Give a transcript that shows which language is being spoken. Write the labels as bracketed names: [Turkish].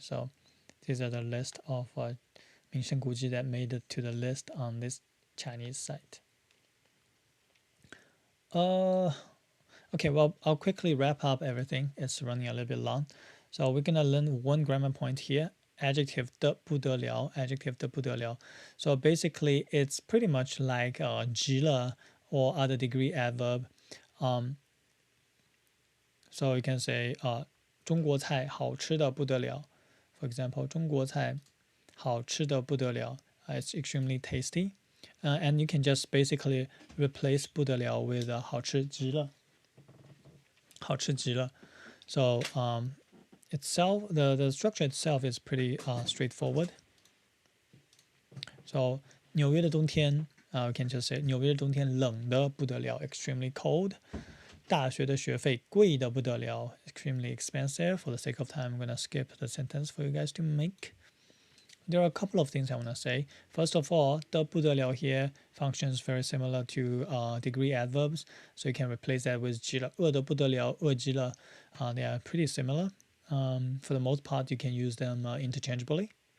[English] So these are the list of 名胜古迹 that made it to the list on this Chinese site. Okay, well, I'll quickly wrap up everything. It's running a little bit long. So we're gonna learn one grammar point here. Adjective 的不得了, adjective 的不得了. So basically, it's pretty much like 极了 or other degree adverb. So you can say [Chinese] 中国菜好吃的不得了. [English] For example, [Chinese] 中国菜好吃的不得了. [English] It's extremely tasty. And you can just basically replace 不得了 with [Chinese] 好吃极了. 好吃极了. [English] So itself, the structure itself is pretty straightforward. So 纽约的冬天, we can just say [Chinese] 纽约的冬天冷的不得了, [English] extremely cold. [Chinese] 大学的学费贵的不得了, [English] extremely expensive. For the sake of time, I'm gonna skip the sentence for you guys to make. There are a couple of things I want to say. First of all, 的不得了 here functions very similar to degree adverbs, so you can replace that with 极了, [Chinese] 饿得不得了, 饿极了. [English] They are pretty similar. For the most part, you can use them interchangeably.